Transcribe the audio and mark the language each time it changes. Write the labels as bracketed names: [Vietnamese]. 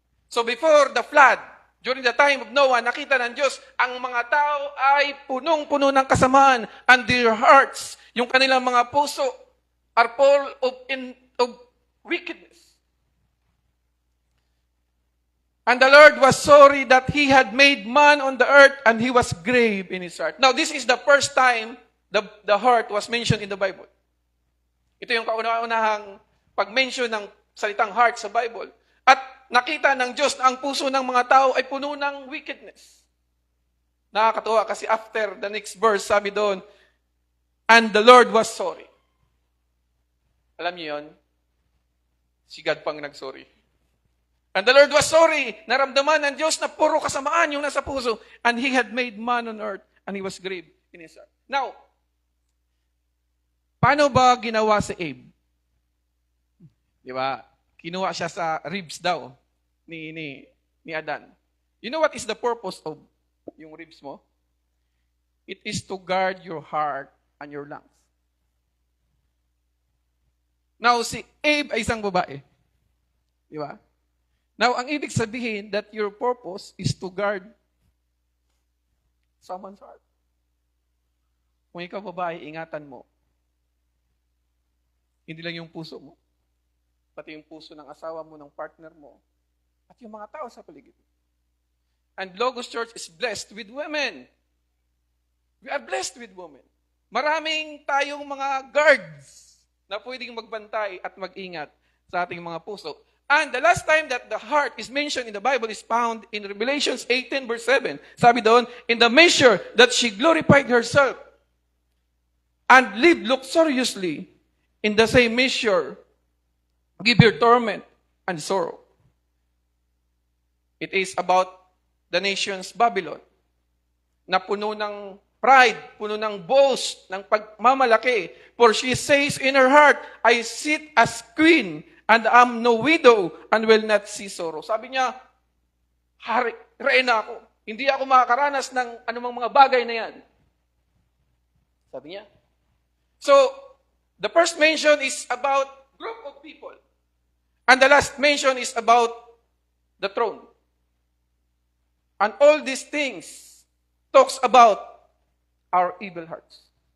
[English] So before the flood, during the time of Noah, [Filipino] nakita ng Diyos, ang mga tao ay punong-puno ng kasamaan, [English] and their hearts, [Filipino] yung kanilang mga puso, [English] are full of wickedness. And the Lord was sorry that He had made man on the earth, and He was grieved in His heart. Now, this is the first time the heart was mentioned in the Bible. [Filipino] Ito yung kauna-unahang pag-mention ng salitang heart sa Bible. At nakita ng Diyos na ang puso ng mga tao ay puno ng wickedness. Nakakatuwa kasi [English] after the next verse, [Filipino] sabi doon, [English] and the Lord was sorry. [Filipino] Alam niyo yun? Si God pang nag-sorry. [English] And the Lord was sorry. [Filipino] Naramdaman ng Diyos na puro kasamaan yung nasa puso. [English] And He had made man on earth, and He was grieved in His heart. [Filipino] Now, paano ba ginawa si Abe? Di ba? Kinuha siya sa ribs daw ni Adan. [English] You know what is the purpose of yung ribs mo? It is to guard your heart and your lungs. [Filipino] Now, si Abe ay isang babae. Di ba? [English] Now, [Filipino] ang ibig sabihin [English] that your purpose is to guard someone's heart. [Filipino] Kung ikaw babae, ingatan mo. Hindi lang yung puso mo, pati yung puso ng asawa mo, ng partner mo, at yung mga tao sa paligid. [English] And Logos Church is blessed with women. We are blessed with women. [Filipino] Maraming tayong mga guards na pwedeng magbantay at mag-ingat sa ating mga puso. [English] And the last time that the heart is mentioned in the Bible is found in Revelations 18 verse 7. [Filipino] Sabi doon, [English] in the measure that she glorified herself and lived luxuriously, in the same measure, give her torment and sorrow. It is about the nation's Babylon, [Filipino] na puno ng pride, puno ng boast, ng pagmamalaki. [English] For she says in her heart, I sit as queen, and am no widow, and will not see sorrow. [Filipino] Sabi niya, hari, reyna ako. Hindi ako makakaranas ng anumang mga bagay na yan. Sabi niya. [English] So, the first mention is about group of people. And the last mention is about the throne. And all these things talks about our evil hearts.